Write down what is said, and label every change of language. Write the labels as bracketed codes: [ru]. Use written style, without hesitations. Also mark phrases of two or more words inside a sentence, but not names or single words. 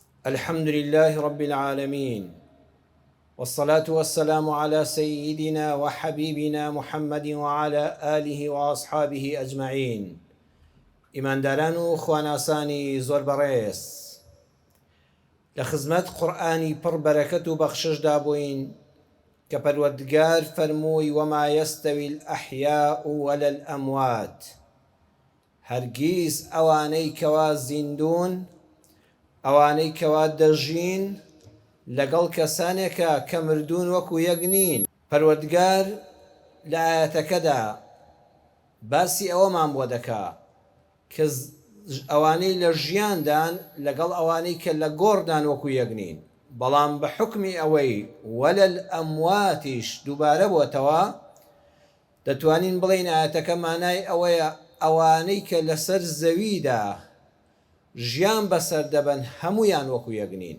[ar] الحمد لله رب العالمين، والصلاة والسلام على سيدنا وحبيبنا محمد وعلى آله وأصحابه أجمعين. [ckb] إيمان داران خواناساني زور بەڕێز، لە خزمەت قورئانی پڕ بەرەکەت و بەخشش دابووین کە پەروەردگار فەرمووی [ar] وما يستوي الأحياء ولا الأموات، [ckb] هەرگیز ئەوانەی کەوا زیندون، ئەوانەی کەوا دەژین لەگەڵ کەسانێکە کە مردوون وەکو یەک نین. پەروەردگار لە ئایەتەکەدا باسی ئەوەمان بۆ دەکا کە ئەوانەی لە ژیاندان لەگەڵ ئەوانەی کە لە گۆڕدان وەکو یەک نین، بەڵام بە حکمی ئەوەی وەلە الئەمواتیش دووبارە بۆتەوە دەتوانین بڵێین ئایەتەکە مانای ئەوەیە ئەوانەی کە لەسەر زەویدا ژیان بەسەر دەبەن هەمویان وەکو یەک نین.